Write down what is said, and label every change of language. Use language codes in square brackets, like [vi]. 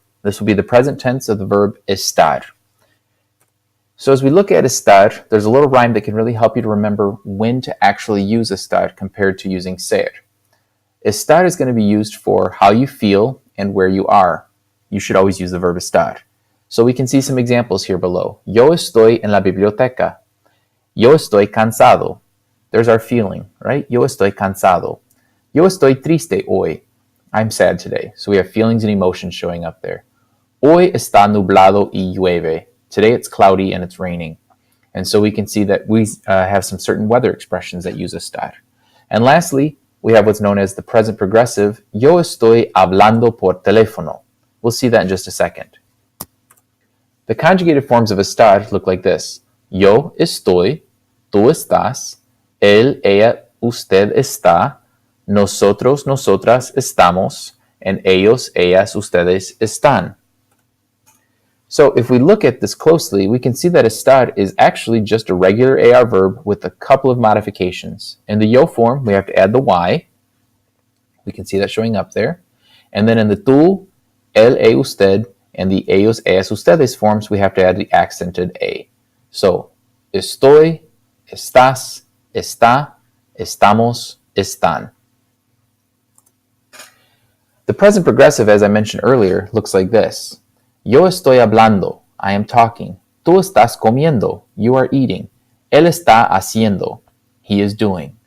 [en] This will be the present tense of the verb estar. So as we look at estar, there's a little rhyme that can really help you to remember when to actually use estar compared to using ser. Estar is going to be used for how you feel and where you are. You should always use the verb estar. So we can see some examples here below. [es] Yo estoy en la biblioteca. Yo estoy cansado. [en] There's our feeling, right? [es] Yo estoy cansado. Yo estoy triste hoy. [en] I'm sad today. So we have feelings and emotions showing up there. [es] Hoy está nublado y llueve. [en] Today it's cloudy and it's raining. And so we can see that we have some certain weather expressions that use estar. And lastly, we have what's known as the present progressive. [es] Yo estoy hablando por teléfono. [en] We'll see that in just a second. The conjugated forms of estar look like this. [es] Yo estoy, tú estás, él, ella, usted está, nosotros, nosotras estamos, and ellos, ellas, ustedes están. [en] So if we look at this closely, we can see that estar is actually just a regular AR verb with a couple of modifications. In the yo form, we have to add the y. We can see that showing up there. And then in the tú, él, ella, usted, and the ellos, ellas, ustedes forms, we have to add the accented a. [es] So, estoy, estás, está, estamos, están. [en] The present progressive, as I mentioned earlier, looks like this. [es] Yo estoy hablando, [en] I am talking. [es] Tú estás comiendo, [en] you are eating. [es] Él está haciendo, [en] he is doing.